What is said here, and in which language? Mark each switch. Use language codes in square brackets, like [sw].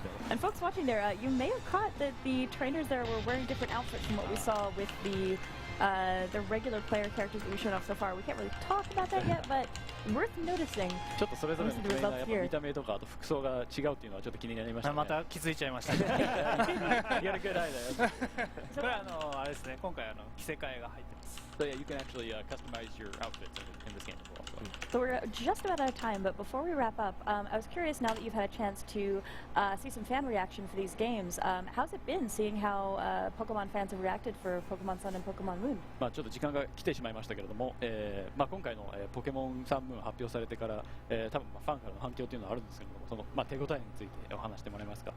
[en] And folks watching there, you may have caught that the trainers there were wearing different outfits from what we saw with the regular player characters that we showed off so far. We can't really talk about that yet, but worth noticing. [ja] ちょっとそれぞれのトレーナーやっぱ見た目とかあと服装が違うっていうのはちょっと気になりましたね。また気づいちゃいましたね。 [en] You got a good eye there. [ja] これはあれですね。今回着せ替えが入ってます。 [en] So yeah, you can actually customize your outfits in this game as well. So we're just about out of time, but before we wrap up, I was curious, now that you've had a chance to see some fan reaction for these games, how's it been seeing how Pokemon fans have reacted for Pokemon Sun and Pokemon Moon? [ja] ちょっと時間が来てしまいましたけれども、今回のポケモンサンムーン発表されてから、多分ファンからの反響というのはあるんですけれども、その手応えについてお話してもらえますか。